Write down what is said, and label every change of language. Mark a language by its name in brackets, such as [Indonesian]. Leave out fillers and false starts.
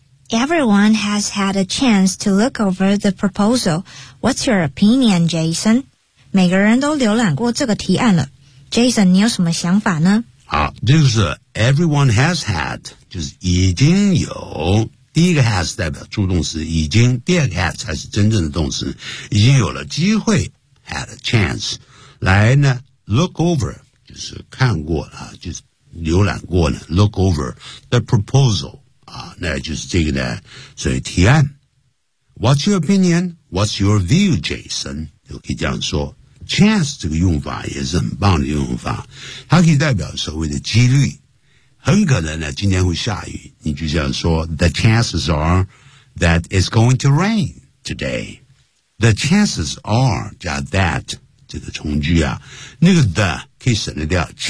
[English] Everyone has had a chance to look over the proposal. What's your opinion, Jason? [Chinese] 每个人都浏览过这个提案了。 Jason, 你有什么想法呢？好，这就是 [English] everyone has had, [Chinese] 就是已经有。第一个 has 代表助动词已经，第二个 has 才是真正的动词，已经有了机会 [English] had a chance [Chinese] 来呢 [English] look over, [Chinese] 就是看过啊，就是浏览过呢 [English] look over the proposal. [Chinese] 啊，那就是这个呢，所以提案。 [English] What's your opinion? What's your view, Jason? [Chinese] 就可以这样说。Chance 这个用法也是很棒的用法，它可以代表所谓的几率。很可能呢，今天会下雨，你就这样说。 [English] The chances are that it's going to rain today. The chances are [Chinese] 加 that 这个从句啊，那个 the 可以省略掉。